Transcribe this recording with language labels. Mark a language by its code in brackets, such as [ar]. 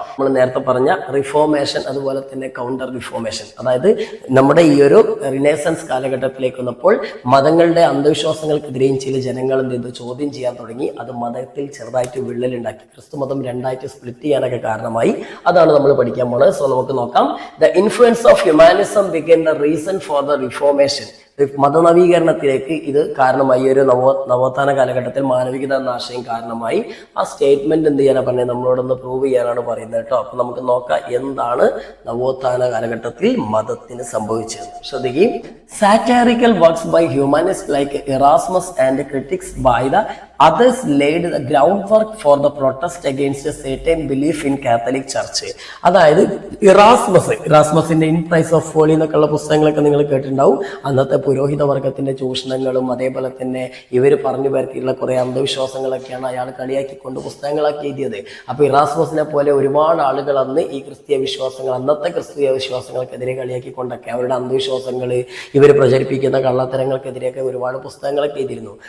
[ml] നമ്മൾ നേരത്തെ പറഞ്ഞ റിഫോർമേഷൻ അതുപോലെ തന്നെ കൗണ്ടർ റിഫോർമേഷൻ, അതായത് നമ്മുടെ ഈ ഒരു റിനൈസൻസ് കാലഘട്ടത്തിലേക്ക് വന്നപ്പോൾ മതങ്ങളുടെ അന്ധവിശ്വാസങ്ങൾക്കെതിരെയും ചില ജനങ്ങൾ എന്ത് ചെയ്തു, ചോദ്യം ചെയ്യാൻ തുടങ്ങി. അത് മതത്തിൽ ചെറുതായിട്ട് വിള്ളലുണ്ടാക്കി, ക്രിസ്തു മതം രണ്ടായിട്ട് സ്പ്ലിറ്റ് ചെയ്യാനൊക്കെ കാരണമായി. അതാണ് നമ്മൾ പഠിക്കാൻ പോകുന്നത്. സോ നമുക്ക് നോക്കാം. [en] The influence of humanism became the reason for the reformation. [ml] മതനവീകരണത്തിലേക്ക് ഇത് കാരണമായി. ഒരു നവോത്ഥാന കാലഘട്ടത്തിൽ മാനവികത എന്ന ആശയം കാരണമായി. ആ സ്റ്റേറ്റ്മെന്റ് എന്ത് ചെയ്യാനാണ് പറഞ്ഞത്, നമ്മളോടൊന്ന് പ്രൂവ് ചെയ്യാനാണ് പറയുന്നത് കേട്ടോ. അപ്പൊ നമുക്ക് നോക്കാം എന്താണ് നവോത്ഥാന കാലഘട്ടത്തിൽ മതത്തിന് സംഭവിച്ചത്. ശ്രദ്ധിക്കുകയും. [en] Satirical works by humanist like Erasmus and critics by the others laid the groundwork for the protest against a certain belief in Catholic Church. [ml] അതായത് ഇറാസ്മസിന്റെ ഇൻ പ്രൈസ് ഓഫ് ഫോളി എന്നൊക്കെയുള്ള പുസ്തകങ്ങളൊക്കെ നിങ്ങൾ കേട്ടിട്ടുണ്ടാവും. അന്നത്തെ പുരോഹിത വർഗത്തിന്റെ ചൂഷണങ്ങളും അതേപോലെ തന്നെ ഇവർ പറഞ്ഞു വരുത്തിയിട്ടുള്ള കുറെ അന്ധവിശ്വാസങ്ങളൊക്കെയാണ് അയാൾ കളിയാക്കിക്കൊണ്ട് പുസ്തകങ്ങളൊക്കെ എഴുതിയത്. അപ്പൊ ഇറാസ്മസിനെ പോലെ ഒരുപാട് ആളുകൾ അന്ന് ഈ അന്നത്തെ ക്രിസ്തീയ വിശ്വാസങ്ങൾക്കെതിരെ കളിയാക്കിക്കൊണ്ടൊക്കെ അവരുടെ അന്ധവിശ്വാസങ്ങൾ ഇവർ പ്രചരിപ്പിക്കുന്ന കള്ളത്തരങ്ങൾക്കെതിരെയൊക്കെ ഒരുപാട് പുസ്തകങ്ങളൊക്കെ എഴുതിയിരുന്നു.